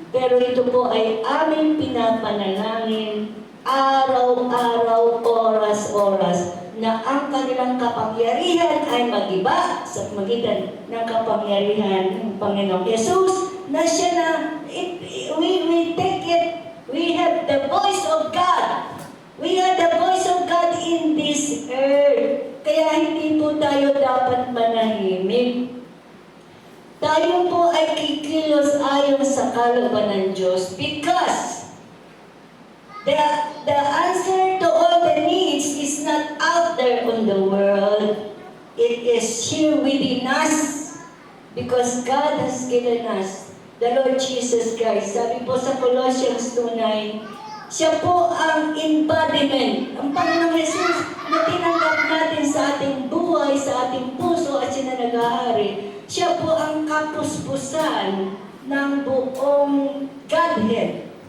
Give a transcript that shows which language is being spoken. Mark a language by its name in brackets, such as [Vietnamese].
[Filipino] Pero ito po ay aming pinapanalangin araw-araw, oras-oras, na ang kanilang kapangyarihan ay magiba sa pamagitan ng kapangyarihan ng Panginoong Yesus, na siya na, [English] we take it, we have the voice of God. We are the voice of God in this earth. [Filipino] Kaya hindi po tayo dapat manahimik. Tayo po ay kikilos ayon sa kalooban ng Diyos [English] because the answer to all the needs is not out there on the world. It is here within us because God has given us the Lord Jesus Christ. [Filipino] Sabi po sa Colossians 2:9, siya po ang embodiment, ang Panginoong Jesus na tinanggap natin sa ating buhay, sa ating puso at siya na naghahari. Siya po ang kapuspusan ng buong Godhead.